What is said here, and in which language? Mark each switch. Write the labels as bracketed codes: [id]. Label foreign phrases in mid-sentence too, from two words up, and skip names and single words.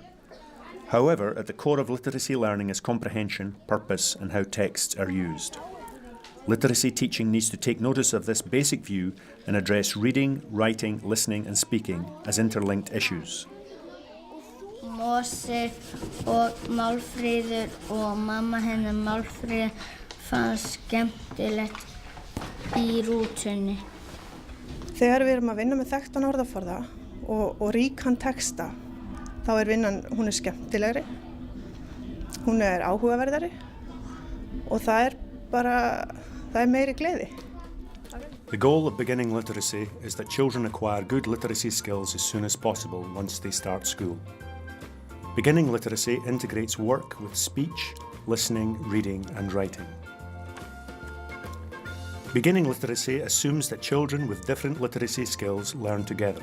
[en] However, at the core of literacy learning is comprehension, purpose, and how texts are used. Literacy teaching needs to take notice of this basic view and address reading, writing, listening, and speaking as interlinked issues. [is] Mosi og Málfríður og mamma hennar Málfríður fannst skemmtilegt í rútunni. Þegar við erum að vinna með þekktan orðaforða og ríkan texta, þá vinnan, hún skemmtilegri, hún áhugaverðari og það meiri gleði. [en] The goal of beginning literacy is that children acquire good literacy skills as soon as possible once they start school. Beginning literacy integrates work with speech, listening, reading, and writing. Beginning literacy assumes that children with different literacy skills learn together.